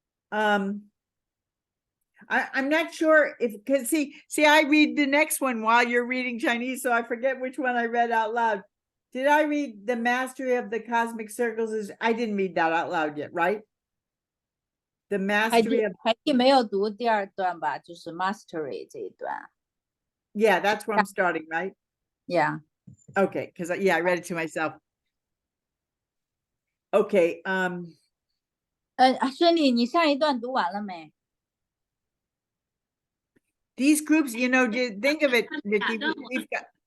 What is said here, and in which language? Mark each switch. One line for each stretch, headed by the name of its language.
English: I'm not sure if, because see, I read the next one while you're reading Chinese, so I forget which one I read out loud. Did I read The Mastery of the Cosmic Circles? I didn't read that out loud yet, right? The Mastery of...
Chinese: 没有读第二段吧，就是 Mastery 这一段。
English: Yeah, that's where I'm starting, right? Yeah. Okay, because I read it to myself. Okay,
Chinese: Shenli，你上一段读完了没？
English: These groups, think of it, Vicky, we've got...